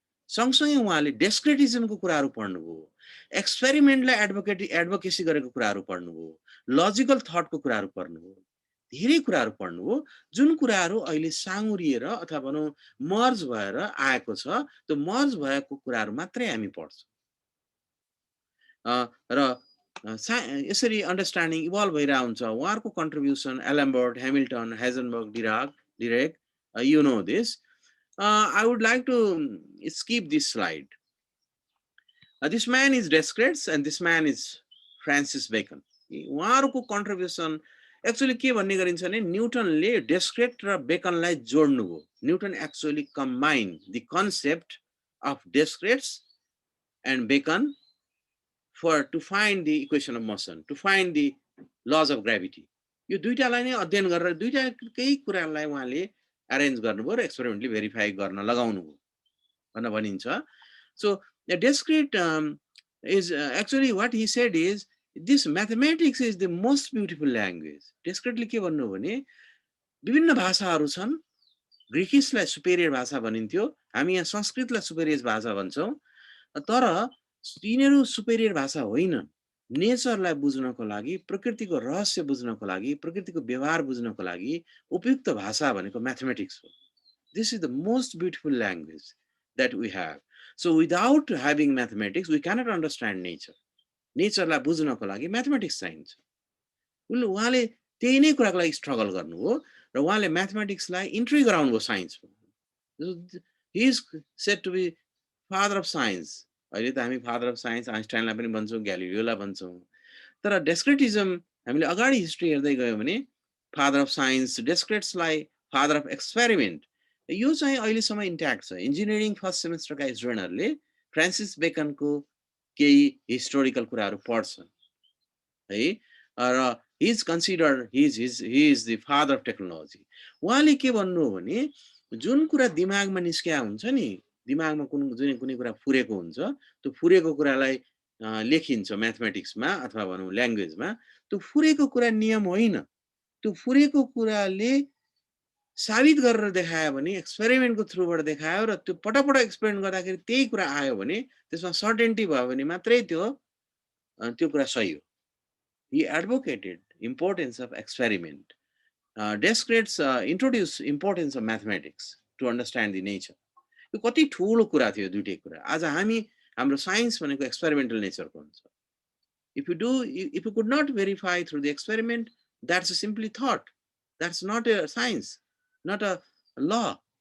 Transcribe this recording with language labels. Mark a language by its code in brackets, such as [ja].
[ne] सँगसँगै उहाँले डेस्क्रेटिजमको कुराहरू पढ्नुभयो, एक्सपेरिमेन्टलाई एडभोकेसी गरेको कुराहरू पढ्नुभयो, लजिकल थटको कुराहरू पढ्नुभयो, धेरै कुराहरू पढ्नुभयो, जुन कुराहरू अहिले साँगुरिएर अथवा भनौँ मर्ज भएर आएको छ. त्यो मर्ज भएको कुराहरू मात्रै हामी पढ्छौँ. र यसरी अन्डरस्ट्यान्डिङ इभल्भ भइरहेको हुन्छ. उहाँहरूको contribution Alembert, Hamilton, Heisenberg, Dirac, [en] you know this. I would like to skip this slide. This man is Descartes and this man is Francis Bacon. [ne] उहाँहरूको कन्ट्रिब्युसन एक्चुअली के भन्ने गरिन्छ भने न्युटनले डेस्क्रेट र बेकनलाई जोड्नुभयो. [en] Newton actually combine the concept of Descartes and Bacon to find the equation of motion, to find the laws of gravity. [ne] यो दुईटालाई नै अध्ययन गरेर दुईटाकै कुरालाई उहाँले अरेन्ज गर्नुभयो र एक्सपेरिमेन्टली भेरिफाई गर्न लगाउनुभयो भन्न भनिन्छ. [en] So Descartes is actually what he said is this mathematics is the most beautiful language. [ne] Descartes के भन्नु भने विभिन्न भाषाहरू छन्. ग्रीकिसलाई सुपेरियर भाषा भनिन्थ्यो, हामी यहाँ संस्कृतलाई सुपेरियर भाषा भन्छौं. तर यिनीहरू सुपेरियर भाषा होइनन्. नेचरलाई बुझ्नको लागि, प्रकृतिको रहस्य बुझ्नको लागि, प्रकृतिको व्यवहार बुझ्नको लागि उपयुक्त भाषा भनेको म्याथमेटिक्स हो. [en] This is the most beautiful language that we have. So without having mathematics, we cannot understand nature. [ne] नेचरलाई बुझ्नको लागि म्याथमेटिक्स चाहिन्छ. उहाँले त्यही नै कुराको लागि स्ट्रगल गर्नुभयो र उहाँले म्याथमेटिक्सलाई इन्ट्री गराउनुभयो साइन्समा. [en] He is said to be father of science. [ne] अहिले त हामी फादर अफ साइन्स आइन्स्टाइनलाई पनि भन्छौँ, ग्यालिलियोलाई भन्छौँ. तर डेस्क्रेटिजम हामीले अगाडि हिस्ट्री हेर्दै गयौँ भने father of science, डेस्क्रेट्सलाई father of experiment, यो चाहिँ अहिलेसम्म इन्ट्याक्ट छ. इन्जिनियरिङ फर्स्ट सेमेस्टरका स्टुडेन्टहरूले फ्रान्सिस बेकनको केही हिस्टोरिकल कुराहरू पढ्छन् है. [en] र he is considered he is the father of technology. [ne] उहाँले के भन्नु हो भने जुन कुरा दिमागमा निस्किया हुन्छ नि, दिमागमा कुनै कुरा फुरेको हुन्छ, त्यो फुरेको कुरालाई लेखिन्छ म्याथमेटिक्समा अथवा भनौँ ल्याङ्ग्वेजमा. त्यो फुरेको कुरा नियम होइन, त्यो फुरेको कुराले साबित गरेर देखायो भने, एक्सपेरिमेन्टको थ्रुबाट देखायो र त्यो पटक एक्सपेरिमेन्ट गर्दाखेरि त्यही कुरा आयो भने, त्यसमा सर्टेनिटी भयो भने मात्रै त्यो त्यो कुरा सही हो. [en] He advocated importance of experiment. Descartes introduced importance of mathematics to understand the nature. [ne] यो कति ठुलो कुरा थियो दुईटै कुरा. आज हामी हाम्रो साइन्स भनेको एक्सपेरिमेन्टल नेचरको हुन्छ. [en] If you could not verify through the experiment, that's simply thought. That's not a science, not a law.